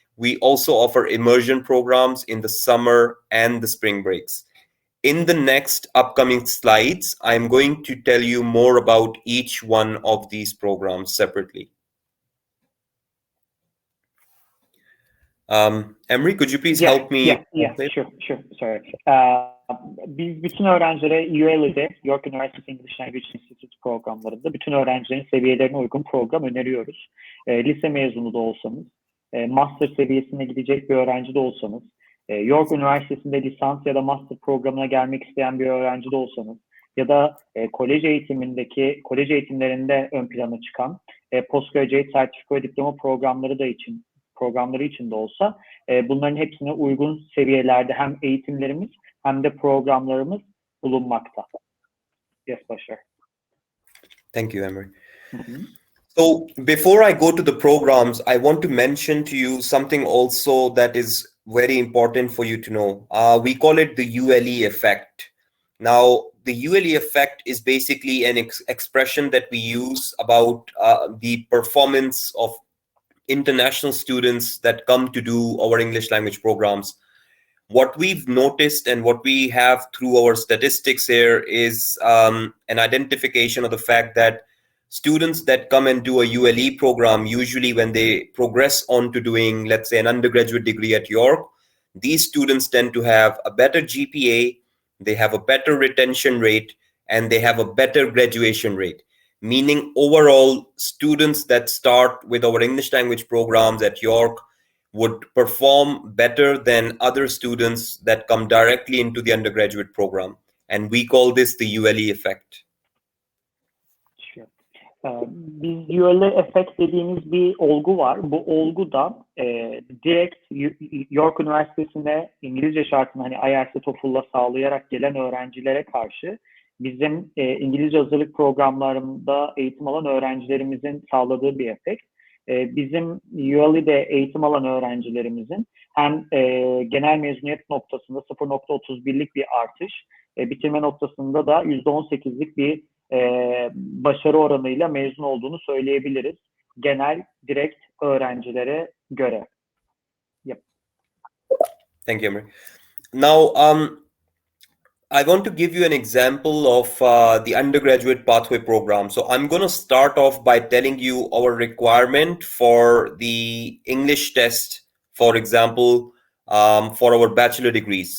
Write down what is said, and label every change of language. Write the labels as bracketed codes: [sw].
[en] We also offer immersion programs in the summer and the spring breaks. In the next upcoming slides, I'm going to tell you more about each one of these programs separately. Emery, could you please help me? Sure. Sorry. [tr] Biz bütün öğrencilere ULE'de, York University English Language Institute programlarında bütün öğrencilerin seviyelerine uygun program öneriyoruz. Lise mezunu da olsanız, master seviyesine gidecek bir öğrenci de olsanız, York Üniversitesi'nde lisans ya da master programına gelmek isteyen bir öğrenci de olsanız ya da kolej eğitimlerinde ön plana çıkan postgraduate sertifika ve diploma programları için de olsa bunların hepsine uygun seviyelerde hem eğitimlerimiz hem de programlarımız bulunmakta. [en] Yes, Bashar. Thank you, Emery. So before I go to the programs, I want to mention to you something also that is very important for you to know. We call it the Ule Effect. Now, the Ule Effect is basically an expression that we use about the performance of international students that come to do our English language programs. What we've noticed and what we have through our statistics here is an identification of the fact that students that come and do a ULE program, usually when they progress on to doing, let's say, an undergraduate degree at York, these students tend to have a better GPA, they have a better retention rate, and they have a better graduation rate. Meaning overall, students that start with our English language programs at York would perform better than other students that come directly into the undergraduate program. And we call this the Ule Effect. [tr] Biz Ule Effect dediğimiz bir olgu var. Bu olgu da direkt York Üniversitesi'ne İngilizce şartını hani IELTS TOEFL'la sağlayarak gelen öğrencilere karşı bizim İngilizce hazırlık programlarında eğitim alan öğrencilerimizin sağladığı bir efekt. Bizim ULE'de eğitim alan öğrencilerimizin hem genel mezuniyet noktasında 0.31'lik bir artış, bitirme noktasında da %18'lik bir başarı oranıyla mezun olduğunu söyleyebiliriz. Genel, direkt öğrencilere göre. [en] Yep. Thank you, Emery. Now, I want to give you an example of the undergraduate pathway program. So I'm going to start off by telling you our requirement for the English test, for example, for our bachelor degrees.